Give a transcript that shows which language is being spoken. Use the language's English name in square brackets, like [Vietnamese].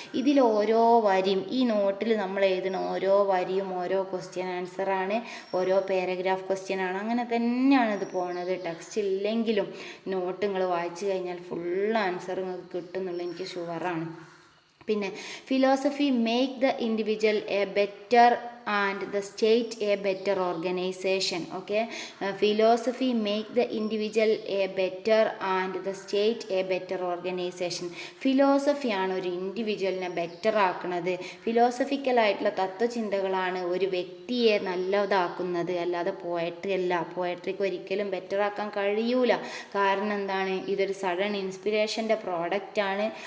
[Malayalam] ഇതിൽ ഓരോ വരിയും, ഈ നോട്ടിൽ നമ്മൾ എഴുതുന്ന ഓരോ വരിയും ഓരോ ക്വസ്റ്റ്യൻ ആൻസറാണ്, ഓരോ പാരഗ്രാഫ് ക്വസ്റ്റ്യൻ ആണ്. അങ്ങനെ തന്നെയാണ് ഇത് പോണത്. ടെക്സ്റ്റ് ഇല്ലെങ്കിലും നോട്ട് നിങ്ങൾ വായിച്ചു കഴിഞ്ഞാൽ ഫുൾ ആൻസർ നിങ്ങൾക്ക് കിട്ടും എന്നുള്ളത് എനിക്ക് ഷുവറാണ്. പിന്നെ [English] Philosophy make the individual a better and the state a better organization. Okay, philosophy make the individual a better and the state a better organization. [Malayalam] ഫിലോസഫിയാണ് ഒരു ഇൻഡിവിജ്വലിനെ ബെറ്റർ ആക്കുന്നത്. ഫിലോസഫിക്കലായിട്ടുള്ള തത്വചിന്തകളാണ് ഒരു വ്യക്തിയെ നല്ലതാക്കുന്നത്, അല്ലാതെ പോയട്രി അല്ല. പോയട്രിക്ക് ഒരിക്കലും ബെറ്റർ ആക്കാൻ കഴിയൂല. കാരണം എന്താണ്, ഇതൊരു സഡൻ ഇൻസ്പിറേഷൻ്റെ പ്രോഡക്റ്റാണ്.